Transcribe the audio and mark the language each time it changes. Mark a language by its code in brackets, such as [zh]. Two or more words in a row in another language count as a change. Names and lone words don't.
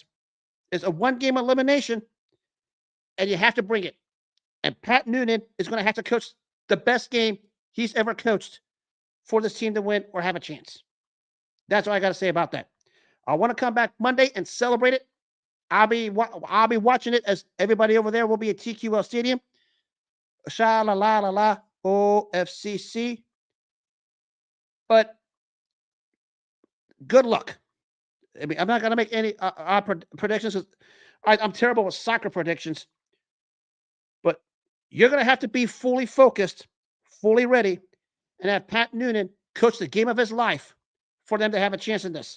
[en] It's a one-game elimination, and you have to bring it. And Pat Noonan is going to have to coach the best game he's ever coached for this team to win or have a chance. That's all I got to say about that. I want to come back Monday and celebrate it. I'll be watching it as everybody over there will be at TQL Stadium. Sha la la la la OFCC. But good luck. I mean, I'm not going to make any predictions. I'm terrible with soccer predictions. But you're going to have to be fully focused, fully ready, and have Pat Noonan coach the game of his life for them to have a chance in this.